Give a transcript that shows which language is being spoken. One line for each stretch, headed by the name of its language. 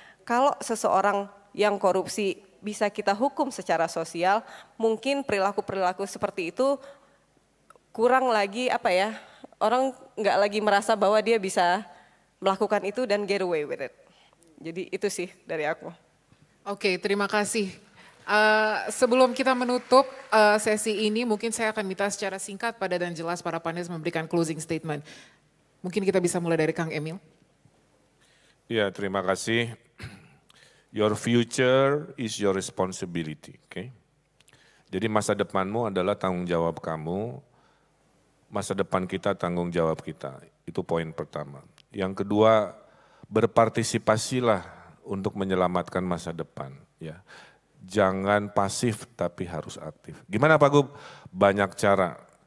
Indonesian: Kalau seseorang yang korupsi bisa kita hukum secara sosial, mungkin perilaku-perilaku seperti itu kurang lagi orang nggak lagi merasa bahwa dia bisa melakukan itu dan
English: get away with it.
Indonesian: Jadi itu sih dari aku. Oke, terima kasih. Sebelum kita menutup sesi ini, mungkin saya akan minta secara singkat, padat dan jelas para panelis memberikan closing statement. Mungkin kita bisa mulai dari Kang Emil. Ya, terima kasih.
English: Your future is your responsibility, okay?
Indonesian: Jadi masa depanmu adalah tanggung jawab kamu, masa depan kita tanggung jawab kita. Itu poin pertama. Yang kedua, berpartisipasilah untuk menyelamatkan masa depan, ya. Jangan pasif tapi harus aktif. Gimana Pak Gub? Banyak cara.